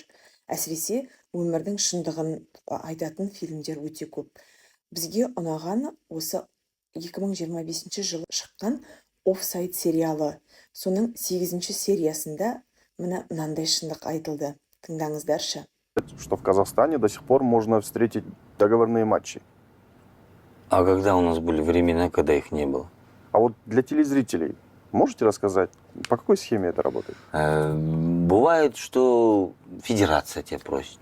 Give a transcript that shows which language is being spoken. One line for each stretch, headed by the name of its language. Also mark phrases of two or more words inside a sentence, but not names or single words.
Kazakh: Әсіресе өмірдің шындығын айтатын фильмдер өте көп. Бізге ұнаған осы 2025 жылы шыққан Офсайд сериалы. Соның 8-ші сериясында мынандай шындық айтылды. Тыңдаңыздаршы.
Russian: Что в Казахстане до сих пор можно встретить договорные матчи. А когда у нас были времена, когда их не было? А вот для телезрителей можете рассказать, по какой схеме это работает? Бывает, что федерация тебя просит.